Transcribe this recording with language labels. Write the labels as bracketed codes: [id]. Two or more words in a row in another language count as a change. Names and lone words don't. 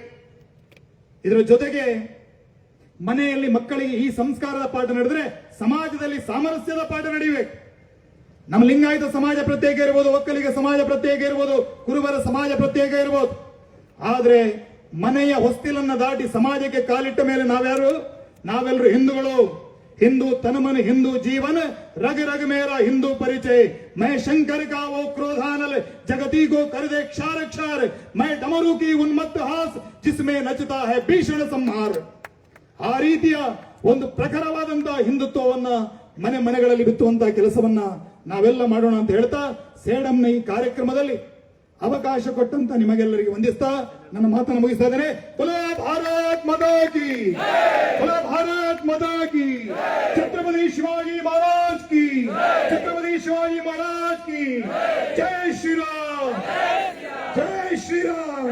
[kn] ಇದರ ಜೊತೆಗೆ ಮನೆಯಲ್ಲಿ ಮಕ್ಕಳಿಗೆ ಈ ಸಂಸ್ಕಾರದ ಪಾಠ ನಡೆದ್ರೆ ಸಮಾಜದಲ್ಲಿ ಸಾಮರಸ್ಯದ ಪಾಠ ನಡೆಯಬೇಕು. ನಮ್ಮ ಲಿಂಗಾಯತ ಸಮಾಜ ಪ್ರತ್ಯೇಕ ಇರ್ಬೋದು, ಒಕ್ಕಲಿಗ ಸಮಾಜ ಪ್ರತ್ಯೇಕ ಇರ್ಬೋದು, ಕುರುಬರ ಸಮಾಜ ಪ್ರತ್ಯೇಕ ಇರ್ಬೋದು. ಆದ್ರೆ ಮನೆಯ ಹೊಸ್ತಿಲನ್ನ ದಾಟಿ ಸಮಾಜಕ್ಕೆ ಕಾಲಿಟ್ಟ ಮೇಲೆ ನಾವೆಲ್ಲರೂ ಹಿಂದೂಗಳು. [hi] हिंदू तन मन हिंदू जीवन रग रग मेरा हिंदू परिचय मैं शंकर का वो क्रोधानल जगती को कर दे क्षार क्षार मैं डमरू की उन्मत्त हास जिसमें नचता है भीषण संहार. [kn] ಆ ರೀತಿಯ ಒಂದು ಪ್ರಖರವಾದಂತಹ ಹಿಂದುತ್ವವನ್ನ ಮನೆಗಳಲ್ಲಿ ಬಿತ್ತುವಂತಹ ಕೆಲಸವನ್ನ ನಾವೆಲ್ಲ ಮಾಡೋಣ ಅಂತ ಹೇಳ್ತಾ ಸೇಡಂನ ಈ ಕಾರ್ಯಕ್ರಮದಲ್ಲಿ ಅವಕಾಶ ಕೊಟ್ಟಂತ ನಿಮಗೆಲ್ಲರಿಗೆ ವಂದಿಸ್ತಾ ನನ್ನ ಮಾತನ್ನು ಮುಗಿಸ್ತಾ ಇದ್ದೇನೆ. [hi] बोलो भारत माता की, बोलो भारत माता की, छत्रपति शिवाजी महाराज की, छत्रपति शिवाजी महाराज की, जय श्री राम, जय श्री राम.